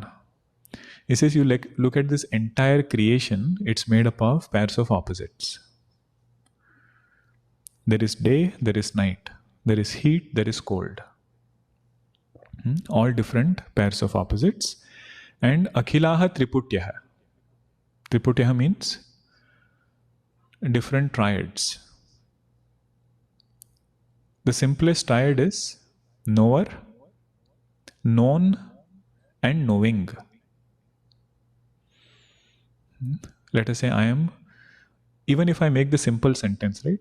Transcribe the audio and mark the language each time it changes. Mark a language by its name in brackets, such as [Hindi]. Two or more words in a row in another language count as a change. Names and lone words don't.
[English] He says you look at this entire creation, it's made up of pairs of opposites. There is day, there is night. There is heat, there is cold. All different pairs of opposites. And [Sanskrit] akhilaha triputyaha. [English] Triputyaha means different triads. The simplest triad is knower, known, and knowing. Let us say I am, even if I make the simple sentence, right?